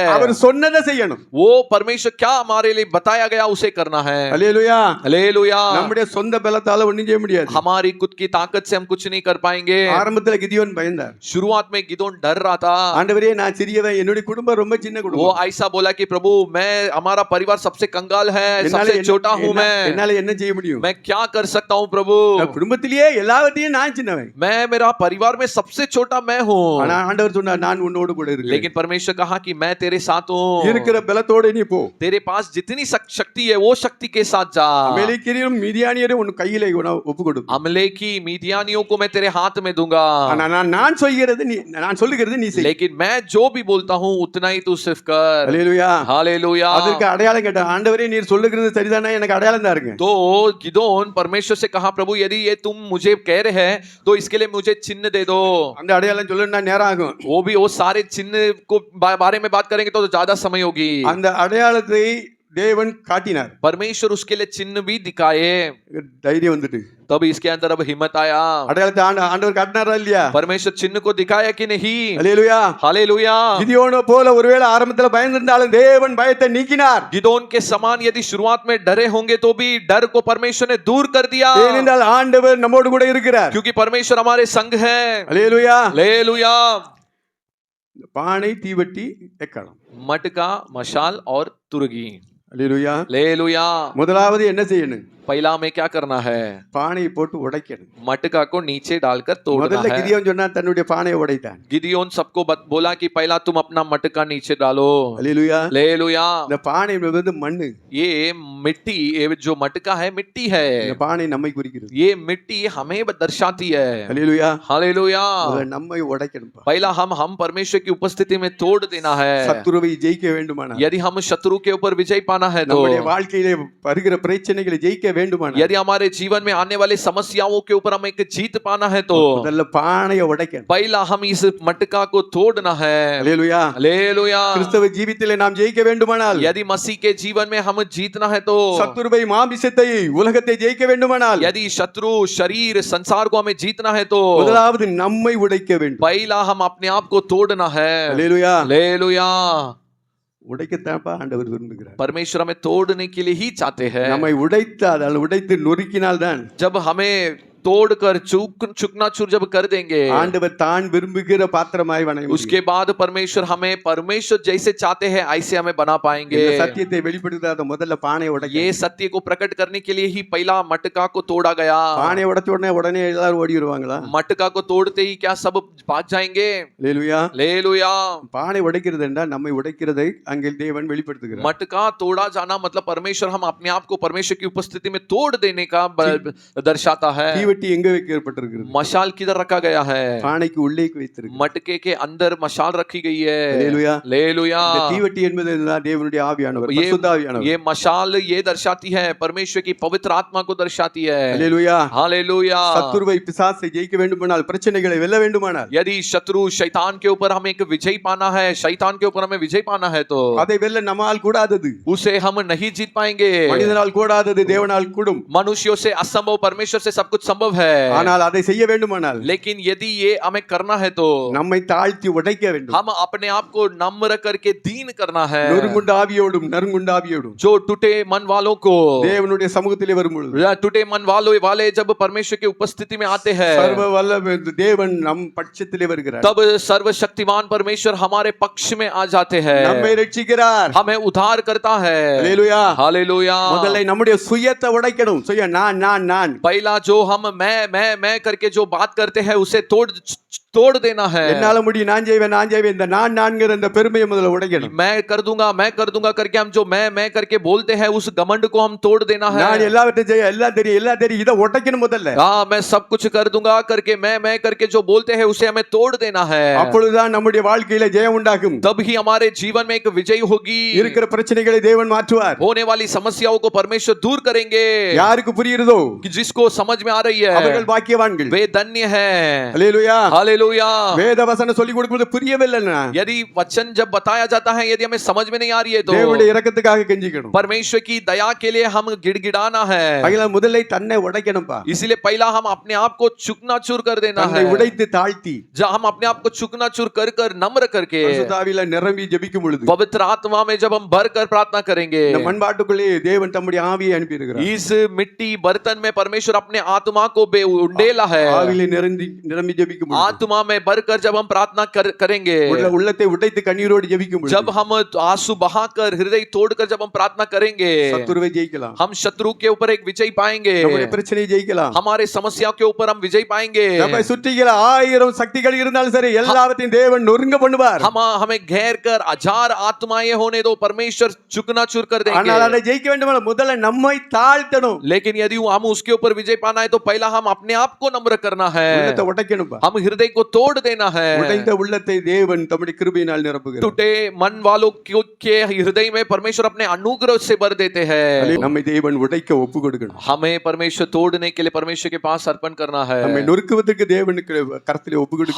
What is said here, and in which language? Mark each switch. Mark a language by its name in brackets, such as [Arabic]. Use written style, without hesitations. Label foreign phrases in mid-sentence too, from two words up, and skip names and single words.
[Tamil] அவர் சொன்னதை செய்யணும். [Hindi] वो परमेश्वर क्या हमारे लिए बताया गया उसे करना है। [Tamil] அல்லேலூயா. [Hindi] हालेलुया। [Tamil] நம்முடைய சொந்த பலத்தால ஒண்ணும் செய்ய முடியாது. [Hindi] हमारी खुद की ताकत से हम कुछ नहीं कर पाएंगे। [Tamil] ஆரம்பத்துல கிதியோன் பயந்தார். [Hindi] शुरुआत में गिदोन डर रहा था। [Tamil] ஆண்டவரே நான் சிறியவன், என்னுடைய குடும்பம் ரொம்ப சின்ன [Hindi] वो [Tamil] குடும்பம், [Hindi] ऐसा बोला कि प्रभु मैं हमारा परिवार सबसे कंगाल है, सबसे छोटा हूँ मैं [Tamil] என்னால என்ன செய்ய முடியும்? [Hindi] क्या कर सकता हूँ प्रभु? [Tamil] குடும்பத்திலேயே எல்லாவற்றையும் நான் சின்னவன். [Hindi] मैं मेरा परिवार में सबसे छोटा मैं हूँ। [Tamil] ஆனா ஆண்டவர் சொன்னார் நான் உன்னோடு கூட இருக்கிறேன். [Hindi] लेकिन परमेश्वर कहा कि मैं तेरे साथ हूँ। [Tamil] இருக்கிற பலத்தோட நீ போ. [Hindi] तेरे पास जितनी शक्ति है वो शक्ति के साथ जा। [Tamil] அமலேக்கியரும் மீதியானியரும் உன் கையிலே ஒப்பு கொடு. [Hindi] अमलेकी मीदियानियों को मैं तेरे हाथ में दूंगा। [Tamil] ஆனா நான் சொல்லுகிறது நீ செய். [Hindi] लेकिन मैं जो भी बोलता हूँ उतना ही तू सिर्फ कर। [Tamil] அல்லேலூயா. [Hindi] हालेलुया। [Tamil] அதற்கு அடையாளம் கேட்ட ஆண்டவரே நீர் சொல்லுகிறது சரிதானே, எனக்கு அடையாளம் தாருங்க. [Hindi] तो गिदोन परमेश्वर से कहा प्रभु यदि ये तुम मुझे कह रहे हैं तो इसके लिए मुझे चिन्ह दे दो। [Tamil] அந்த அடையாளம் சொல்லணும்னா நேரம் ஆகும். [Hindi] वो सारे चिन्ह को बारे में बात करेंगे तो ज्यादा समय होगी। [Tamil] அந்த அடையாளத்தை தேவன் காட்டினார். [Hindi] परमेश्वर उसके लिए चिन्ह भी दिखाए। [Tamil] தைரியம் வந்துட்டு [Hindi] तब इसके अंदर अब हिम्मत आया। [Tamil] அடையாளத்தை ஆண்டவர் காட்டினாரா இல்லையா? [Hindi] परमेश्वर चिन्ह को दिखाया कि नहीं? [Tamil] அல்லேலூயா. [Hindi] हालेलुया। [Tamil] கிதியோனை போல ஒருவேளை ஆரம்பத்துல பயந்திருந்தாலும் தேவன் பயத்தை நீக்கினார். [Hindi] गिदोन के समान यदि शुरुआत में डरे होंगे तो भी डर को परमेश्वर ने दूर कर दिया। [Tamil] ஏனென்றால் ஆண்டவர் நம்மோடு கூட இருக்கிறார். [Hindi] क्योंकि परमेश्वर हमारे संग है। [Tamil] அல்லேலூயா. [Hindi] हालेलुया। [Tamil] பானை, தீவட்டி, எக்காளம். [Hindi] मटका, मशाल और तुरगी। [Tamil] அல்லேலூயா. [Hindi] हालेलुया। [Tamil] முதலாவது என்ன செய்யணும்? [Hindi] पहला हमें क्या करना है? [Tamil] பானையை போட்டு உடைக்கணும். [Hindi] मटका को नीचे डालकर तोड़ना [Tamil] முதல்ல [Hindi] है। [Tamil] கிதியோன் சொன்னா தன்னுடைய பானையை உடைத்தான். [Hindi] गिदियोन सबको बोला कि पहला तुम अपना मटका नीचे डालो। [Tamil] அல்லேலூயா. [Hindi] हालेलुया। [Tamil] இந்த பானை வந்து மண்ணு. [Hindi] ये मिट्टी, ये जो मटका है मिट्टी है। [Tamil] இந்த பானை நம்மை குறிக்கிறது. [Hindi] ये मिट्टी हमें दर्शाती है। [Tamil] அல்லேலூயா. [Hindi] हालेलुया। [Tamil] நம்மை உடைக்கணும். [Hindi] पहला हम परमेश्वर की उपस्थिति में तोड़ देना है। [Tamil] சத்துருவை ஜெயிக்க வேண்டுமானால், [Hindi] यदि हम शत्रु के ऊपर विजय पाना है तो, [Tamil] நம்முடைய வாழ்க்கையிலே வருகிற பிரச்சனைகளை ஜெயிக்க வேண்டுமானால், [Hindi] यदि हमारे जीवन में आने वाली समस्याओं के ऊपर हमें एक जीत पाना है तो [Tamil] முதல்ல பானையை உடைக்கணும். [Hindi] पहला हम इस मटका को तोड़ना है। [Tamil] அல்லேலூயா. [Hindi] हालेलुया। [Tamil] கிறிஸ்தவ ஜீவிதத்திலே நாம் ஜெயிக்க வேண்டுமானால், [Hindi] यदि मसीह के जीवन में हम जीतना है तो, [Tamil] சத்துருவை மாம்சத்தை உலகத்தை ஜெயிக்க வேண்டுமானால், [Hindi] यदि शत्रु शरीर संसार को हमें जीतना है तो [Tamil] முதலாவது நம்மை உடைக்க வேண்டும். [Hindi] पहला हम अपने आप को तोड़ना है। [Tamil] அல்லேலூயா. [Hindi] हालेलुया। [Tamil] உடைக்கத்தான்ப்பா ஆண்டவர் விரும்புகிறார். [Hindi] परमेश्वर हमें तोड़ने के लिए ही चाहते हैं। [Tamil] நம்மை உடைத்தால், உடைத்து நொறுக்கினால் தான் [Hindi] जब हमें तोड़कर चुकना चूर जब कर देंगे, [Tamil] ஆண்டவர் தான் விரும்புகிற பாத்திரமாய் வணங்க முடியும். [Hindi] उसके बाद परमेश्वर हमें परमेश्वर जैसे चाहते हैं ऐसे हमें बना पाएंगे। [Tamil] இந்த சத்தியத்தை வெளிப்படுத்தாத முதல்ல பானையை உடைக்க. [Hindi] ये सत्य को प्रकट करने के लिए ही पहला मटका को तोड़ा गया। [Tamil] பானையை உடைச்ச உடனே எல்லாரும் ஓடி வருவாங்களா? [Hindi] मटका को तोड़ते ही क्या सब भाग जाएंगे? [Tamil] அல்லேலூயா. [Hindi] हालेलुया। [Tamil] பானை உடைக்கிறது என்றால் நம்மை உடைக்கிறதை அங்கே தேவன் வெளிப்படுத்துகிறார். [Hindi] मटका तोड़ा जाना मतलब परमेश्वर हम अपने आप को परमेश्वर की उपस्थिति में तोड़ देने का दर्शाता है। [Tamil] தீவட்டி எங்க வைக்கப்பட்டிருக்கிறது? [Hindi] मशाल किधर रखा गया है? [Tamil] பானைக்கு உள்ளே வைத்திருக்கிறது. [Hindi] मटके के अंदर मशाल रखी गई है। [Tamil] அல்லேலூயா. [Hindi] हालेलुया। [Tamil] இந்த தீவட்டி என்பது தேவனுடைய ஆவியானவர், பரிசுத்த ஆவியானவர். [Hindi] ये मशाल ये दर्शाती है परमेश्वर की पवित्र आत्मा को दर्शाती है। [Tamil] அல்லேலூயா. [Hindi] हालेलुया। [Tamil] சத்துருவை பிசாசை ஜெயிக்க வேண்டுமானால், பிரச்சனைகளை வெல்ல வேண்டுமானால், [Hindi] यदि शत्रु शैतान के ऊपर हमें एक विजय पाना है, शैतान के ऊपर हमें विजय पाना है तो [Tamil] அதை வெல்ல நம்மால் கூடாதது. [Hindi] उसे हम नहीं जीत पाएंगे। [Tamil] மனிதனால் கூடாதது தேவனால் கூடும். [Hindi] मनुष्यों से असंभव, परमेश्वर से सब कुछ संभव है। [Tamil] ஆனால் அதை செய்ய வேண்டுமானால், [Hindi] लेकिन यदि ये हमें करना है तो [Tamil] நம்மை தாழ்த்தி உடைக்க வேண்டும். [Hindi] हम अपने आप को नम्र करके दीन करना है। [Tamil] நொறுங்குண்ட ஆவியோடும் நறுங்குண்ட ஆவியோடும் [Hindi] जो टूटे मन वालों को, [Tamil] தேவனுடைய சமூகத்திலே வரும்பொழுது, [Hindi] टूटे मन वाले जब परमेश्वर की उपस्थिति में आते हैं, [Tamil] சர்வ வல்ல தேவன் நம் பட்சத்திலே வருகிறார். [Hindi] तब सर्वशक्तिमान परमेश्वर हमारे पक्ष में आ जाते हैं, [Tamil] நம்மை ரட்சிக்கிறார். [Hindi] हमें उद्धार करता है। [Tamil] அல்லேலூயா. [Hindi] हालेलुया। [Tamil] முதல்ல நம்முடைய சுயத்தை உடைக்கணும். சுய நான் [Hindi] पहला जो हम मैं करके जो बात करते हैं उसे तोड़ देना है। [Tamil] என்னால முடியும், நான் செய்வேன் இந்த நான்ங்கிற இந்த பெருமையை முதல்ல உடைக்கணும். [Hindi] मैं कर दूंगा करके हम जो मैं करके बोलते हैं उस घमंड को हम तोड़ देना है। [Tamil] நான் எல்லாவற்றையும் செய்ய, எல்லாம் தெரியும் இதை உடைக்கணும் முதல்ல. [Hindi] हाँ, मैं सब कुछ कर दूंगा करके मैं करके जो बोलते हैं उसे हमें तोड़ देना है। [Tamil] அப்பொழுதுதான் நம்முடைய வாழ்க்கையில ஜெயம் உண்டாகும். [Hindi] तब ही हमारे जीवन में एक विजय होगी। [Tamil] இருக்கிற பிரச்சனைகளை தேவன் மாற்றுவார். [Hindi] होने वाली समस्याओं को परमेश्वर दूर करेंगे। [Tamil] யாருக்கு புரியுதோ, [Hindi] जिसको समझ में आ रही है [Tamil] அவர்கள் பாக்கியவான்கள். [Hindi] वे धन्य है। [Tamil] அல்லேலூயா. [Hindi] हालेलुया। हालेलुया। [Tamil] வேத வசனம் சொல்லி கொடுக்கும்போது புரியவில்லைன்னா [Hindi] यदि वचन जब बताया जाता है, यदि हमें समझ में नहीं आ रही है, तो [Tamil] தேவனுடைய இரக்கத்துக்காக கெஞ்சிக்கணும். [Hindi] परमेश्वर की दया के लिए हम गिड़गिड़ाना है। [Tamil] அகில முதல்ல தன்னை உடைக்கணும்பா. [Hindi] इसलिए पहला हम अपने आप को चूकना-चूर कर देना [Tamil] தன்னை [Hindi] है। [Tamil] உடைத்து தாழ்த்தி [Hindi] जब हम अपने आप को चूकना-चूर कर कर नम्र करके [Tamil] பரிசுத்தாவியில நிரம்பி ஜெபிக்கும் பொழுது [Hindi] पवित्र आत्मा में जब हम भर कर प्रार्थना करेंगे, [Tamil] இந்த மண்பாட்டுக்குள்ளே தேவன் தம்முடைய ஆவியை அனுப்பி இருக்கிறார். [Hindi] इस मिट्टी बर्तन में परमेश्वर अपने आत्मा को उंडेला है। [Tamil] ஆவியிலே நிரம்பி ஜெபிக்கும் பொழுது [Hindi] आत्मा में भर कर जब हम प्रार्थना करेंगे, [Tamil] உள்ளத்தை உடைத்து கண்ணீரோடு ஜெபிக்கும் பொழுது [Hindi] जब हम आंसू बहाकर हृदय तोड़कर जब हम प्रार्थना करेंगे, [Tamil] சத்துருவை ஜெயிக்கலாம். [Hindi] हम शत्रु के ऊपर एक विजय पाएंगे, [Tamil] நம்முடைய பிரச்சனையை ஜெயிக்கலாம். [Hindi] हमारे समस्या के ऊपर हम विजय पाएंगे। [Tamil] நம்மை சுற்றில 1000 சக்திகள் இருந்தாலும் சரி எல்லாவற்றையும் தேவன் நொறுங்க பண்ணுவார். [Hindi] हमें घेर कर 1000 आत्माएं होने दो, परमेश्वर चूकना-चूर कर देंगे। [Tamil] ஆனால் அதை ஜெயிக்க வேண்டுமானால் முதல்ல நம்மை தாழ்த்தணும். [Hindi] लेकिन यदि हम उसके ऊपर विजय पाना है, तो पहला हम अपने आप को नम्र करना है, [Tamil] உள்ளத்தை உடைக்கணும்பா. [Hindi] हम हृदय को तोड़ देना है। [Tamil] உடைந்த உள்ளத்தை தேவன் தம்முடைய கிருபையினால் நிரப்புகிறார். [Hindi] टूटे मन वालों के हृदय में परमेश्वर अपने अनुग्रह से भर देते हैं। [Tamil] நம்மை தேவன் உடைக்க ஒப்பு கொடுக்கணும். [Hindi] हमें परमेश्वर तोड़ने के लिए परमेश्वर के पास अर्पण करना है। [Tamil] நம்மை நொறுக்குவதற்கு தேவனுக்கு கரத்திலே ஒப்பு கொடுக்கணும்.